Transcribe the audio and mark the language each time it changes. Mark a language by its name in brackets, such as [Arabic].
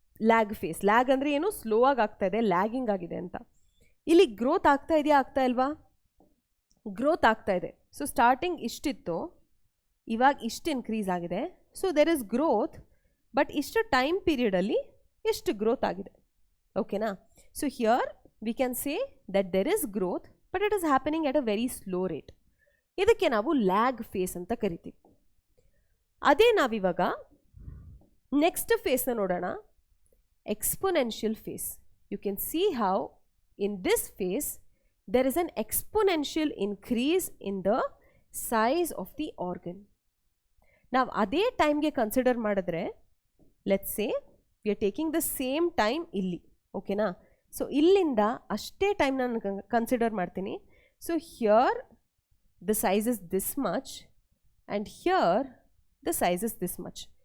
[Kannada] Lag phase, lag ಅಂದರೆ ಏನು, slow ಆಗಿ ಆಗ್ತಾ ಇದೆ, ಲ್ಯಾಗಿಂಗ್ ಆಗಿದೆ ಅಂತ. ಇಲ್ಲಿ ಗ್ರೋತ್ ಆಗ್ತಾ ಇದೆಯಾ ಆಗ್ತಾ ಇಲ್ವಾ? ಗ್ರೋತ್ ಆಗ್ತಾ ಇದೆ. ಸೊ ಸ್ಟಾರ್ಟಿಂಗ್ ಇಷ್ಟಿತ್ತು, ಇವಾಗ ಇಷ್ಟು ಇನ್ಕ್ರೀಸ್ ಆಗಿದೆ. So there is growth, but ಇಷ್ಟು ಟೈಮ್ ಪೀರಿಯಡಲ್ಲಿ ಎಷ್ಟು ಗ್ರೋತ್ ಆಗಿದೆ. ಓಕೆನಾ? [English] So here we can say that there is growth but it is happening at a very slow rate. [Kannada] ಇದಕ್ಕೆ ನಾವು ಲ್ಯಾಗ್ ಫೇಸ್ ಅಂತ ಕರಿತೀವಿ. ಅದೇ ನಾವಿವಾಗ ನೆಕ್ಸ್ಟ್ ಫೇಸ್ನ ನೋಡೋಣ, exponential face. [English] You can see how in this phase there is an exponential increase in the size of the organ. [Kannada] ನಾವು ಅದೇ ಟೈಮ್ಗೆ ಕನ್ಸಿಡರ್ ಮಾಡಿದ್ರೆ [English] let's say we are taking the same time [Kannada] ಇಲ್ಲಿ. ಓಕೆನಾ? ಸೊ ಇಲ್ಲಿಂದ ಅಷ್ಟೇ time ನಾನು consider ಮಾಡ್ತೀನಿ. [English] So here the size is this much and here the size is this much.